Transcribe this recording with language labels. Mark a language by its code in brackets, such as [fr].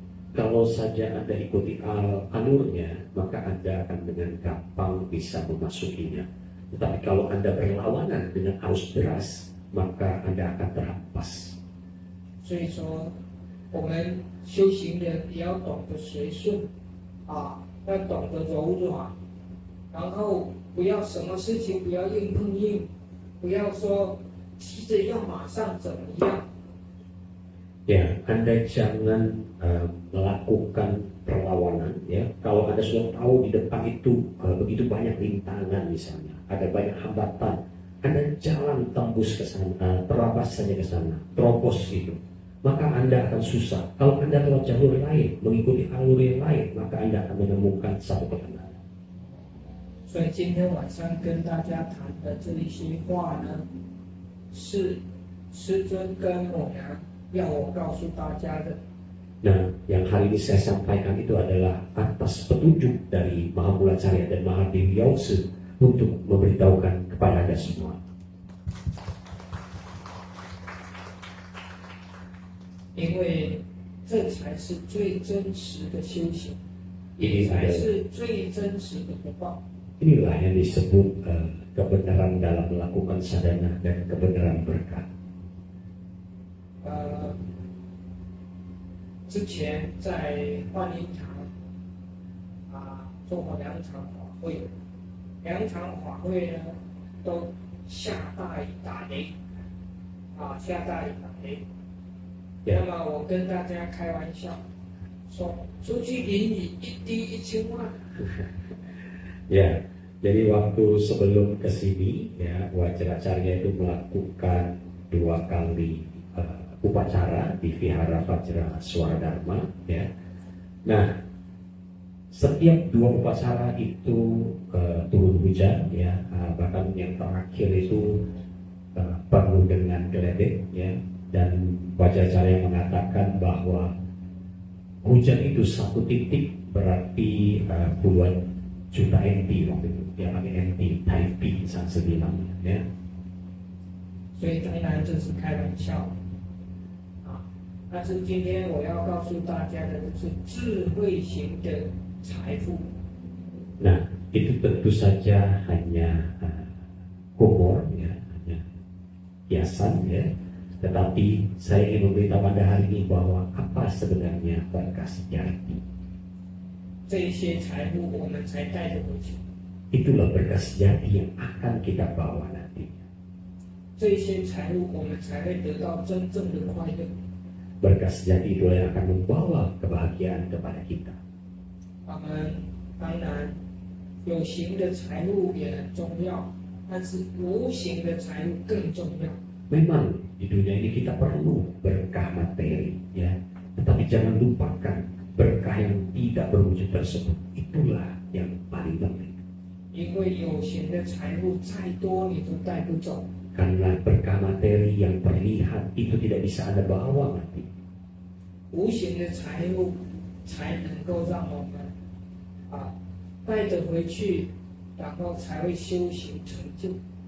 [id] Kalau saja Anda ikuti alurnya, maka Anda akan dengan gampang bisa memasukinya. Tetapi kalau Anda berlawanan dengan arus deras, maka Anda akan terhempas. [zh] 所以说，我们修行人也要懂得随顺，要懂得柔软，然后不要什么事情不要硬碰硬，不要说急着要马上怎么样。 [id] Ya, Anda jangan melakukan perlawanan. Ya, kalau Anda sudah tahu di depan itu begitu banyak rintangan misalnya, ada banyak hambatan, Anda jalan tembus ke sana, terabas saja ke sana, terobos gitu, maka Anda akan susah. Kalau Anda lewat jalur lain, mengikuti alur yang lain, maka Anda akan menemukan satu ketenangan. [zh] 所以今天晚上跟大家谈的这一些话呢，是师尊跟我娘要我告诉大家的。 [id] Nah, yang hari ini saya sampaikan itu adalah atas petunjuk dari Mahamulacarya dan Mahadewi Yause untuk memberitahukan kepada Anda semua. [zh] 因为这才是最真实的修行， [id] Ini [zh] 也才 [id] adalah [zh] 是最真实的福报。 [id] inilah yang disebut kebenaran dalam melakukan sadhana dan kebenaran berkat. [zh] 之前在万灵堂做过2场法会，2场法会呢都下大雨打雷，下大雨打雷。 [id] Ya. [zh] 那么我跟大家开玩笑说，出去淋雨一滴1000万。 [id] Ya, jadi waktu sebelum ke sini ya Wajracarya itu melakukan 2 kali upacara di Vihara Vajra Swaradharma ya. Nah, setiap 2 upacara itu turun hujan ya, bahkan yang terakhir itu penuh dengan geledek ya, dan Wajracarya mengatakan bahwa hujan itu 1 titik berarti puluhan juta NT waktu itu, yang pakai NT, Taipei 30ya. [zh] 所以当然这是开玩笑但是今天我要告诉大家的就是智慧型的财富。 [id] Nah, itu tentu saja hanya humor ya, hanya hiasan ya. Tetapi saya ingin memberitahu pada hari ini bahwa apa sebenarnya berkah sejati. [zh] 这些财富我们才带得回去， [id] Itulah berkah sejati yang akan kita bawa nanti. [zh] 这些财富我们才会得到真正的快乐。 [id] Berkah sejati itulah yang akan membawa kebahagiaan kepada kita. [zh] 我们当然有形的财富也很重要，但是无形的财富更重要。 [id] Memang di dunia ini kita perlu berkah materi ya, tetapi jangan lupakan berkah yang tidak berwujud tersebut. Itulah yang paling penting. [zh] 因为有形的财富再多你都带不走， [id] Karena berkah materi yang terlihat itu tidak bisa Anda bawa nanti. [zh] 无形的财富才能够让我们带着回去，然后才会修行成就。